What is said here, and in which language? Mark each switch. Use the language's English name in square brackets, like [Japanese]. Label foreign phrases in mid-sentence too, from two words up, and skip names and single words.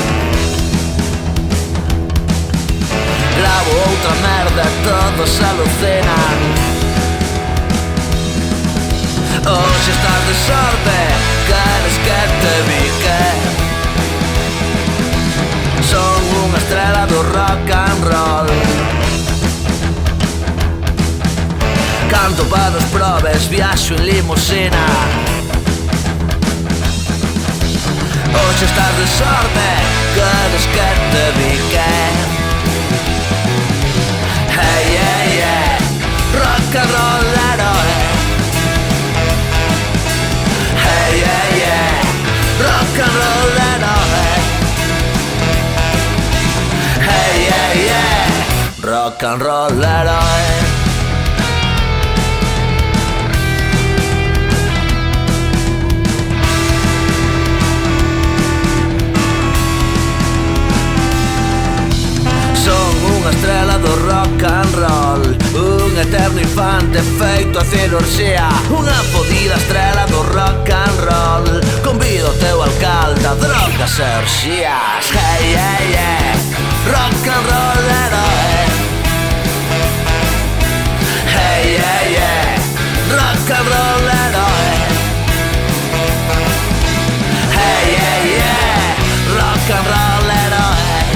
[Galician] Grabo outra merda, todos alucinan. Hoxe estás de sorte, queres que te bique. Son unha estrela do [English] rock and roll. [Galician] Canto para os probes, viaxo en limusina. Hoxe estás de sorte, queres que te bique. [English] Hey, hey, hey, rock and roll heroe. Hey, hey, hey, rock and roll heroe. Hey, hey, hey, rock and roll heroe. [Galician] Unha estrela do [English] rock and roll, [Galician] un eterno infante feito a cirurxía. Unha fodida estrela do [English] rock and roll. [Galician] Convido o teu alcalde a drogas e orxías. [English] Hey, hey, hey, rock and roll heroe. Hey, hey, hey, rock and roll heroe. Hey, hey, hey, rock and roll heroe.